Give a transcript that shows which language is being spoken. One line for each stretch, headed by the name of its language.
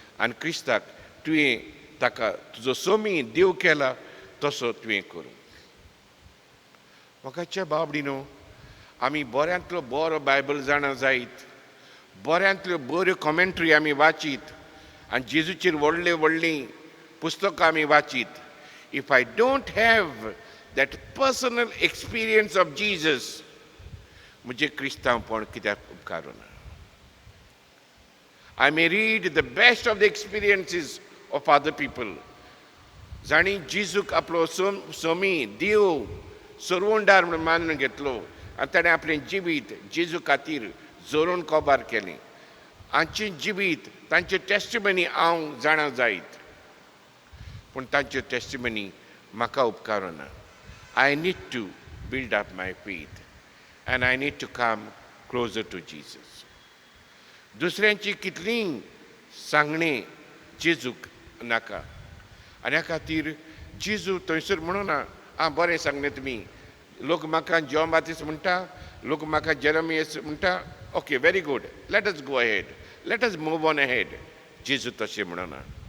Konkani: आनी क्रिस्ताक तुवें ताका तुजो सोमी देव केला तसो तुवें करूंक. म्हाकाच्या बाबडीनो, आमी बऱ्यांतलो बरो बायबल जाणा जायत, बऱ्यांतल्यो बऱ्यो कॉमेंट्री आमी वाचीत आनी जेजूचेर व्हडलीं व्हडलीं पुस्तकां आमी वाचीत.
English: if I don't have that personal experience of Jesus,
Konkani: म्हजें क्रिस्तांवपण कित्याक उपकारूना.
English: I may read the best of the experiences of other people.
Konkani: जाणी जिजूक आपलो सोमी देव सोरवोंडार म्हणून मानून घेतलो आनी ताणें आपलें जिवीत जेजू खातीर जोडून कोबार केलें. हांचें जिवीत तांचें टेस्टिमनी हांव जाणा जायत, पूण तांच्यो टेस्टिमनी म्हाका उपकारूना.
English: I need to build up my faith and I need to come closer to Jesus.
Konkani: दुसऱ्यांची कितलीं सांगणें जेजूक नाका. आनी ह्या खातीर जेजू थंयसर म्हणूना आं बरें सांगलें तुमी, लोक म्हाका जॉन बातिस्ट म्हणटा, लोक म्हाका जेरेमियास म्हणटा,
English: Okay very good, let us go ahead, let us move on ahead.
Konkani: जेजू तशें म्हणना.